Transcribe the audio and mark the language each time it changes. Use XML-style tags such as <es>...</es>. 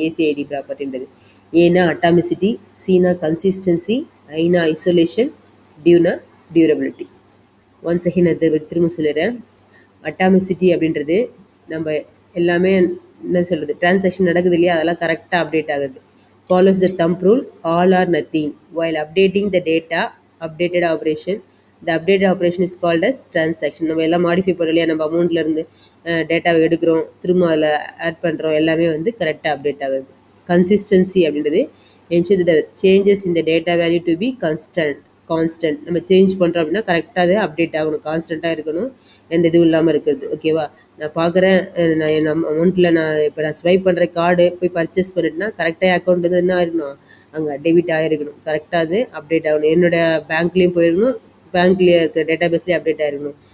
<ta>ஏசிஐடி ப்ராப்பர்ட்டின்றது ஏன்னா அட்டாமிசிட்டி, சீனா consistency, Aina isolation, tuna durability.</ta> <en>once again</en> <ta>அது திரும்ப சொல்லிடுறேன். அட்டாமிசிட்டி அப்படின்றது நம்ம எல்லாமே என்ன சொல்கிறது, டிரான்சாக்ஷன் நடக்குது இல்லையா, அதெல்லாம் கரெக்டாக அப்டேட் ஆகுது.</ta> <en>Follows the thumb rule, all or nothing. While updating the data, updated operation, the updated operation is called as transaction.</en> <ta>நம்ம எல்லாம் மாடிஃபை பண்ண இல்லையா, நம்ம அமௌண்ட்லேருந்து டேட்டாவை எடுக்கிறோம், திரும்ப அதில் ஆட் பண்ணுறோம், எல்லாமே வந்து கரெக்டாக அப்டேட் ஆகுது. கன்சிஸ்டன்சி அப்படின்றது</ta> <en>ensure the changes in the data value to be</en> <ta>constant. நம்ம சேஞ்ச் பண்ணுறோம் அப்படின்னா கரெக்டாக அது அப்டேட் ஆகணும், கான்ஸ்டண்ட்டாக இருக்கணும், எந்த இதுவும் இல்லாமல் இருக்கிறது. ஓகேவா, நான் பார்க்குறேன், நான் என் அமௌண்ட்டில் இப்போ நான் ஸ்வைப் பண்ணுற கார்டு போய் பர்ச்சேஸ் பண்ணிட்டுனா கரெக்டாக அக்கௌண்ட் வந்து என்ன ஆகிருக்கணும், அங்கே டெபிட் ஆகிருக்கணும், கரெக்டாக அது அப்டேட் ஆகணும். என்னோடய பேங்க்லேயும் போயிருக்கணும், பேங்க்லேயே இருக்கிற டேட்டா பேஸ்லேயே அப்டேட் ஆகிருக்கணும்.</ta>